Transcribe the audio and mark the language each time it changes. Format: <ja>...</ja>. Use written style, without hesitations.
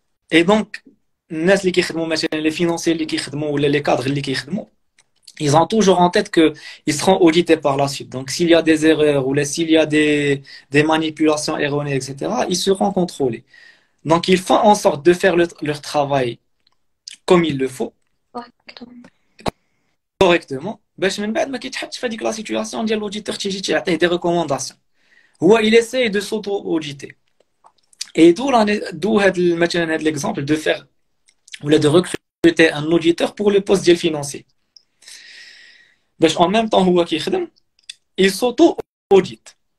<fr>Et donc, les financiers ou les cadres ils ont toujours en tête qu'ils seront audités par la suite. Donc, s'il y a des erreurs ou s'il y a des manipulations erronées, etc., ils seront contrôlés. Donc, ils font en sorte de faire leur travail comme il le faut, Correctement. correctement.</fr> <ar>باش من بعد ما كيتحطش في هذيك لا سيتوياسيون ديال</ar> <fr>l'auditeur</fr> <ar>تيجي تعطيه</ar> <fr>des recommandations. هو il essaie de s'auto-auditer. Et d'où</fr> <ar>مثلا هذا</ar> <fr>l'exemple de faire ou de recruter un auditeur pour le poste ديال financier. باش en même temps</fr> <ar>هو كيخدم,</ar> <fr>il s'auto-audite.</fr>